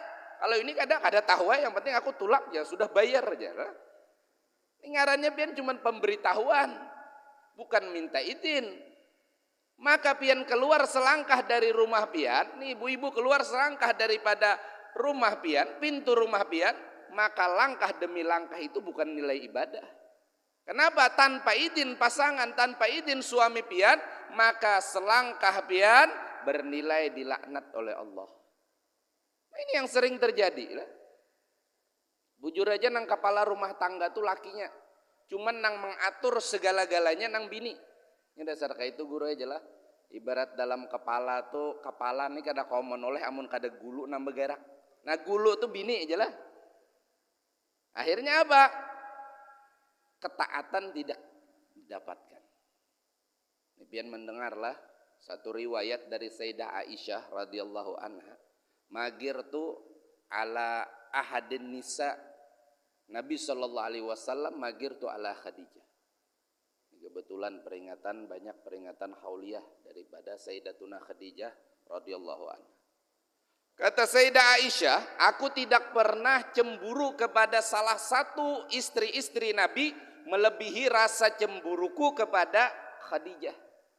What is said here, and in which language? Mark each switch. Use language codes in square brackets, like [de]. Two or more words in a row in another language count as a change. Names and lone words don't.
[bjn] Kalau ini kada tahu yang penting aku tulak ya sudah bayar aja. Ini ngarannya pian cuma pemberitahuan, bukan minta izin. Maka pian keluar selangkah dari rumah pian, nih ibu-ibu keluar selangkah daripada rumah pian, pintu rumah pian, [id] maka langkah demi langkah itu bukan nilai ibadah. Kenapa? [bjn] Tanpa izin pasangan, tanpa izin suami pian, maka selangkah pian bernilai dilaknat oleh Allah. [id] Ini yang sering terjadi. [bjn] Bujur aja nang kepala rumah tangga tuh lakinya. Cuman nang mengatur segala-galanya nang bini. Ini dasar kayak itu guru aja lah. Ibarat dalam kepala tuh, kepala nih kada kau menoleh amun kada gulu nang bergerak. Nah gulu tuh bini aja lah. [id] Akhirnya apa? Ketaatan tidak didapatkan. Biar mendengarlah satu riwayat dari Sayyidah Aisyah [ar] رضي الله عنها. ما غرت على أحد النساء, Nabi صلى الله عليه وسلم ما غرت على Khadijah. [id] Kebetulan banyak peringatan hauliyah daripada Sayyidatuna Khadijah [ar] رضي الله عنها. [id] Kata Sayyidah Aisyah, aku tidak pernah cemburu kepada salah satu istri-istri Nabi melebihi rasa cemburuku kepada Khadijah.